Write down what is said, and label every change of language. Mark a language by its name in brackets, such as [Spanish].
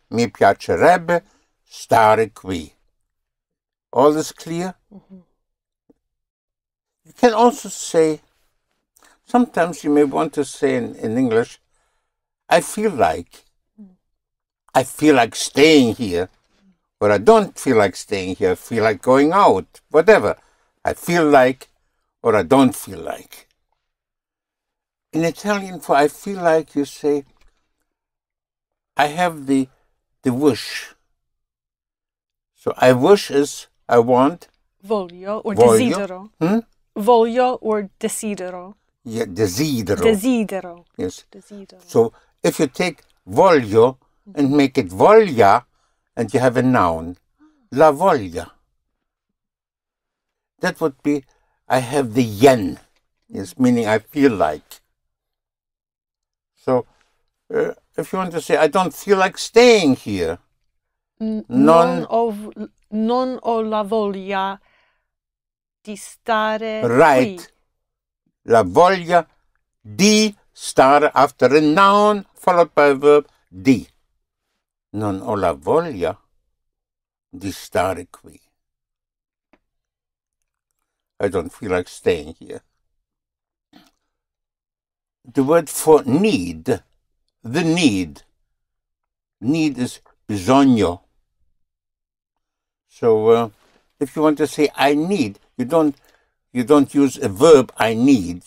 [Italian] Mi piacerebbe stare qui. [English] All is clear? Mm-hmm. You can also say, sometimes you may want to say in English, I feel like staying here, or I don't feel like staying here, I feel like going out, whatever. I feel like, or I don't feel like. In Italian, for I feel like, you say, I have the wish. So I wish is I want. [Italian] Voglio [English] or [Italian] Voglio. desidero. Voglio [English] or [Italian] desidero. [English] Yeah, desidero. [Italian] Desidero. [English] Yes. [Italian] Desidero. [English] So if you take voglio and make it voglia, and you have a noun, la voglia. That would be, I have the yen. Yes, meaning I feel like. So if you want to say, I don't feel like staying here. [Italian] Non ho la voglia di stare [English] Right. [Italian] qui. La voglia di stare [English] after a noun followed by a verb di. [Italian] Non ho la voglia di stare qui. [English] I don't feel like staying here. The word for need, the need is bisogno. So if you want to say I need, you don't use a verb I need.